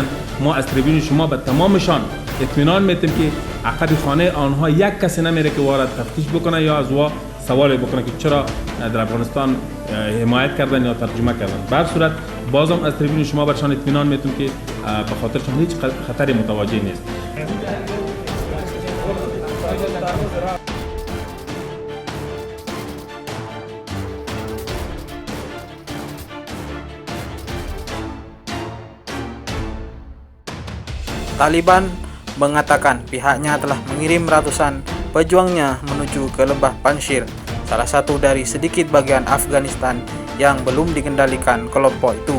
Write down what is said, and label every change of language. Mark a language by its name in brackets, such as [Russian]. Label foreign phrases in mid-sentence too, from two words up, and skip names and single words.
[Persian] ما از تریبون شما به تمامشان اطمینان میتیم که عقب خانه آنها یک کسی نمیره که وارد تفتیش بکنه یا از وا سوال بکنه که چرا در افغانستان حمایت کردن یا ترجمه کردن. به هر صورت بازم از تریبون شما برشان اطمینان میتیم که به خاطرشان هیچ خطری متوجه نیست. [Indonesian] Taliban mengatakan pihaknya telah mengirim ratusan pejuangnya menuju ke lembah Panjshir, salah satu dari sedikit bagian Afghanistan yang belum dikendalikan kelompok itu.